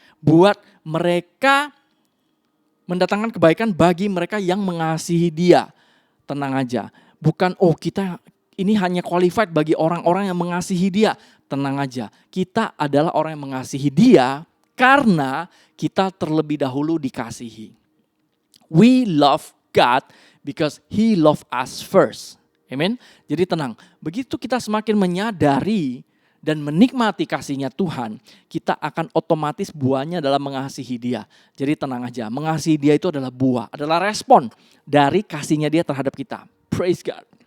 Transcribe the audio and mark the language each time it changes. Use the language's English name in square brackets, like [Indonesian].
[Indonesian] Buat mereka, mendatangkan kebaikan bagi mereka yang mengasihi Dia. Tenang aja. Bukan kita ini hanya qualified bagi orang-orang yang mengasihi Dia. Tenang aja. Kita adalah orang yang mengasihi Dia karena kita terlebih dahulu dikasihi. [English] We love God because He loved us first. Amen. [Indonesian] Jadi tenang, begitu kita semakin menyadari dan menikmati kasihnya Tuhan, kita akan otomatis buahnya adalah mengasihi Dia. Jadi tenang aja, mengasihi Dia itu adalah buah, adalah respon dari kasihnya Dia terhadap kita. [English] Praise God.